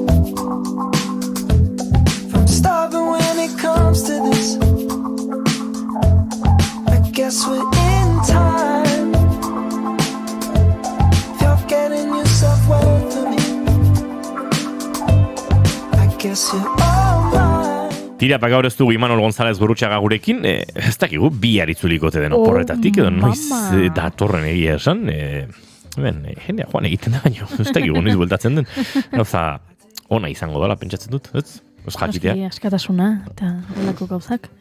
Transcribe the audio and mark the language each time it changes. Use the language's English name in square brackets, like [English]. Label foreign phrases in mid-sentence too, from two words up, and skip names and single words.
[English] From starving when it comes to this. I guess we're in time. If you're getting yourself well for me, I guess you're all mine. [Basque] Tira, gaur ez dugu Imanol González Gurrutxaga gurekin, ez dakigu bihar itzulikote den oporretatik, edo noiz datorren egia esan, jendea joan egiten da baino, ez dakigu noiz bueltatzen den, gauza ona izango dela pentsatzen dut, ez? Ez jakitea. Askatasuna eta holako gauzak, ez?